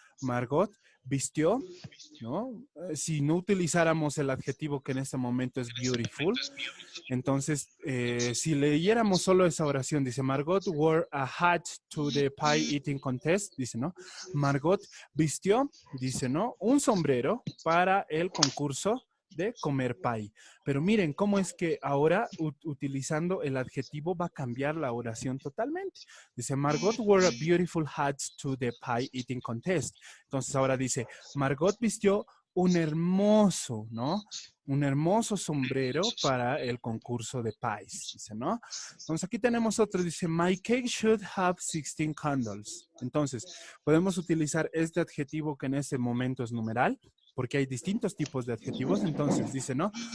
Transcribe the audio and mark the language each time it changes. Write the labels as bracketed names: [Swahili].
[Spanish] Margot vistió, ¿no? Si no utilizáramos el adjetivo que en este momento es beautiful, entonces, si leyéramos solo esa oración, dice, [English] Margot wore a hat to the pie eating contest, [Spanish] dice, ¿no? Margot vistió, dice, ¿no? Un sombrero para el concurso de comer pie. Pero miren cómo es que ahora utilizando el adjetivo va a cambiar la oración totalmente. [English] Dice, Margot wore a beautiful hat to the pie eating contest. [Spanish] Entonces ahora dice, Margot vistió un hermoso, ¿no? Un hermoso sombrero para el concurso de pies, dice, ¿no? Entonces aquí tenemos otro, dice, [English] my cake should have 16 candles. [Spanish] Entonces, podemos utilizar este adjetivo que en este momento es numeral, porque hay distintos tipos de adjetivos. Entonces, dice, ¿no?